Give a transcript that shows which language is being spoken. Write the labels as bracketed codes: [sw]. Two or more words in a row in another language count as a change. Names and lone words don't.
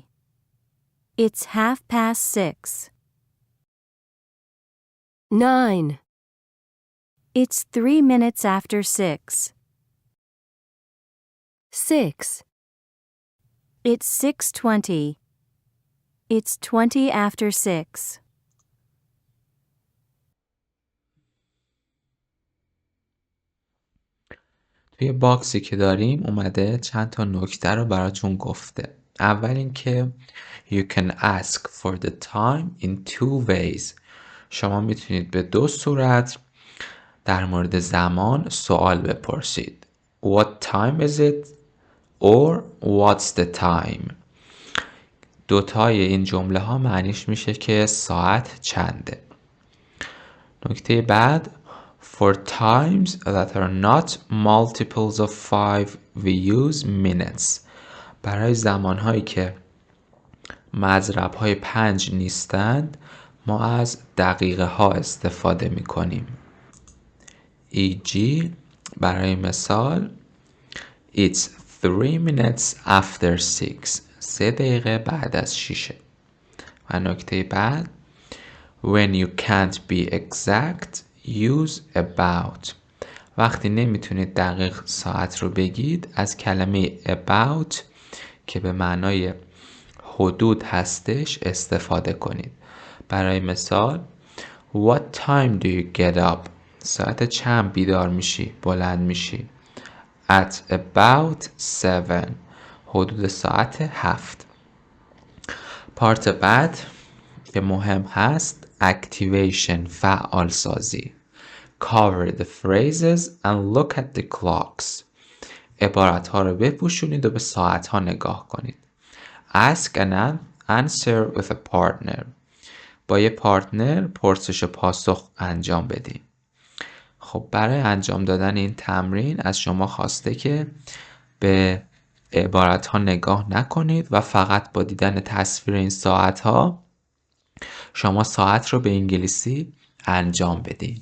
[en] It's 6:30. 9. It's 3 minutes after 6. 6. It's 6:20. It's 20 after 6. [fa] توی باکسی که داریم اومده چند تا نکته رو براتون گفته. اول اینکه [en] you can ask for the time in 2 ways. [fa] شما میتونید به 2 صورت در مورد زمان سوال بپرسید. [en] What time is it or what's the time. [fa] دوتای این جمله ها معنیش میشه که ساعت چنده. نکته بعد [en] For times that are not multiples of 5 we use minutes. [fa] برای زمانهایی که مضرب‌های 5 نیستند ما از دقیقه ها استفاده می کنیم. [en] e.g. [fa] برای مثال [en] It's 3 minutes after 6. 3 [fa] دقیقه بعد از 6. و نکته بعد [en] When you can't be exact use about. [fa] وقتی نمیتونید دقیق ساعت رو بگید از کلمه about که به معنای حدود هستش استفاده کنید. برای مثال [en] What time do you get up? [fa] ساعت چند بیدار میشی؟ بلند میشی؟ [en] At about 7. [fa] حدود ساعت 7. پارت بعد که مهم هست activation فعال سازی. [en] Cover the phrases and look at the clocks. [fa] عبارت ها رو بپوشونید و به ساعت ها نگاه کنید. [en] Ask and answer with a partner. [fa] با یه پارتنر پرسش و پاسخ انجام بدیم. خب برای انجام دادن این تمرین از شما خواسته که به عبارت ها نگاه نکنید و فقط با دیدن تصویر این ساعت ها شما ساعت رو به انگلیسی انجام بدین.